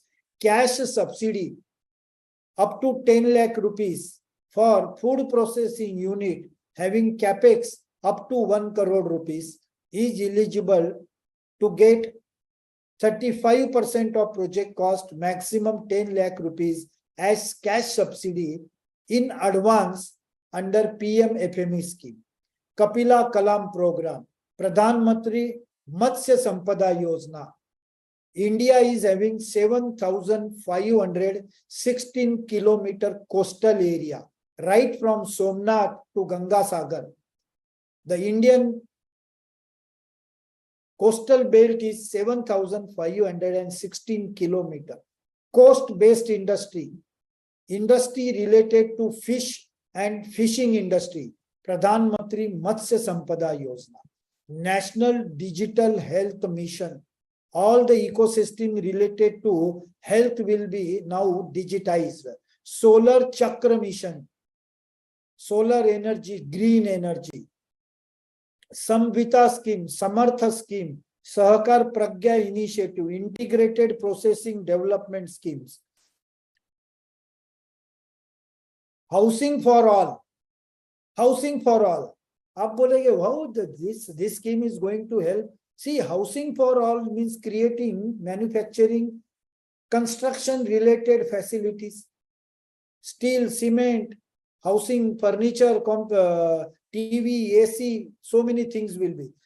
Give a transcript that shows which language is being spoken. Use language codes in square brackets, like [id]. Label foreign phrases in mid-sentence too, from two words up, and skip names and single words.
[en] Cash subsidy up to 10 lakh rupees for food processing unit having capex up to 1 crore rupees is eligible to get 35% of project cost, maximum 10 lakh rupees as cash subsidy in advance under PMFME scheme. Kapila Kalam program, Pradhan Mantri Matsya Sampada Yojana. India is having 7,516 kilometer coastal area, right from Somnath to Ganga Sagar. The Indian coastal belt is 7,516 kilometer. Coast-based industry, industry related to fish and fishing industry, Pradhan Mantri Matsya Sampada Yojana, National Digital Health Mission. All the ecosystem related to health will be now digitized. Solar Chakra Mission, solar energy, green energy. Samvita scheme, Samartha scheme, Sahakar Pragya initiative, integrated processing development schemes. Housing for all. Housing for all. [hi] आप बोलेंगे [en] how this scheme is going to help? See, housing for all means creating manufacturing, construction related facilities, steel, cement, housing, furniture, TV, AC, so many things will be.